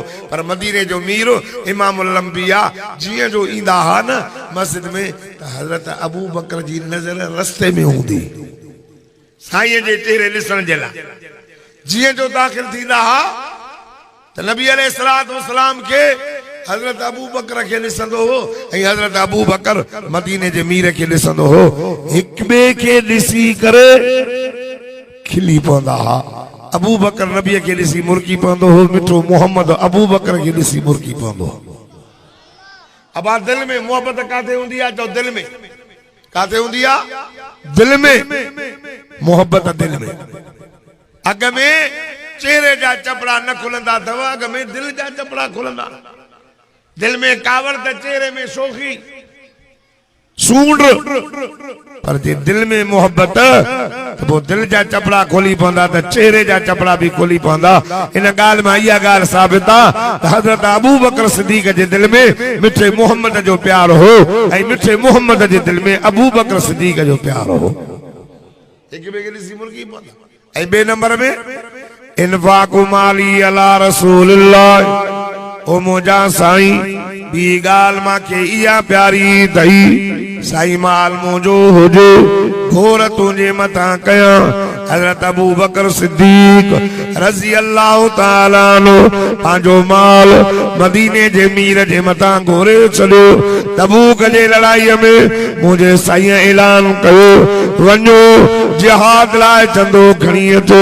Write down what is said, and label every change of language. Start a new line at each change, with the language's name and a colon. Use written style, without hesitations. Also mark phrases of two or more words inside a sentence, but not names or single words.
Sindhi: पर मदीने जो मीर इमामुल अंबिया जीअं जो ईंदा हा न मस्जिद में त हज़रत अबू बकर जी नज़र रस्ते में हूंदी साईं जे चेहरे ॾिसण जे लाइ जीअं जो दाख़िल थींदा हा त नबी
Arabic: عليه الصلاة والسلام
Sindhi: के हजरत अबू बकर के ॾिसंदो हो ऐं हजरत अबू बकर मदीने जे मीर के ॾिसंदो हो हिक ॿिए खे ॾिसी करे खिली पवंदा हा अबू बकर नबीअ खे ॾिसी मुर्की पवंदो हो मिठो मोहम्मद अबू बकर खे ॾिसी मुर्की पवंदो हो अबा दिल में मोहब्बत काथे हूंदी आहे जो दिल में काथे हूंदी आहे दिल में मोहब्बत दिल में अॻ में चेहरे जा चपड़ा न खुलंदा अथव अॻ में दिल जा चपड़ा खुलंदा दिल में कावड़ त चेहरे में शोखी सूंड पर जे दिल में मोहब्बत तो वो दिल जा चपड़ा खोली पवंदा त चेहरे जा चपड़ा भी खोली पवंदा इन गाल में इहा गाल साबित आ हजरत अबू बकर सिद्दीक जे दिल में मिठे मोहम्मद जो प्यार हो ऐं मिठे मोहम्मद जे दिल में अबू बकर सिद्दीक जो प्यार हो एक बे के ॾिसी मुर्गी पवंदा ऐं बे नंबर में
Arabic: إنفاقُ مالي على رسولِ الله
Sindhi: ओ मुझा साईं बी गाल मां के इया प्यारी दई साईं माल मुझो हुजे घोर तुझे मथा कया हजरत अबू बकर सिद्दीक
Arabic: رضي الله تعالى عنه
Sindhi: पांजो माल मदीने जे मीर जे मथा घोरे छॾियो। तबूक जे लड़ाई में मुझे साईं ऐलान कयो वञो जिहाद लाइ चंदो खणी अचो।